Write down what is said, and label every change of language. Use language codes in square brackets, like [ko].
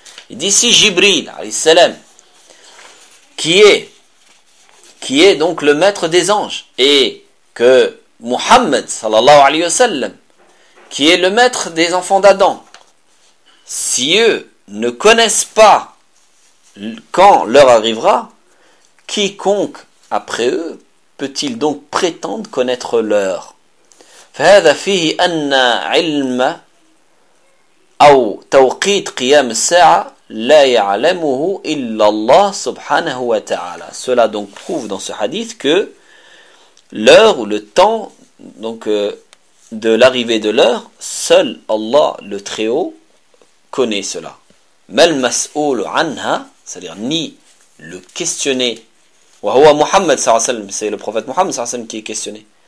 [fr] Il dit, si Jibril, alayhi salam, qui est donc le maître des anges, et que Muhammad, sallallahu alayhi wa sallam, qui est le maître des enfants d'Adam, si eux ne connaissent pas quand l'heure arrivera, quiconque après eux peut-il donc prétendre connaître l'heure ? [ar] فَهَذَا فِيهِ أَنَّ عِلْمَ أَوْ تَوْقِيتْ قِيَامِ السَّاعَ لَا يَعْلَمُهُ إِلَّا اللَّهُ سُبْحَانَهُ وَتَعَالَى. [fr] Cela donc prouve dans ce hadith que l'heure ou le temps, donc de l'arrivée de l'heure, seul Allah le Très-Haut connaît cela. [ar] Mal mas'oul anha, [fr] c'est-à-dire ni le questionné. [ar] Wa huwa [fr] Muhammad sallallahu alayhi wa sallam, c'est le prophète Muhammad sallallahu alayhi wa sallam qui est questionné.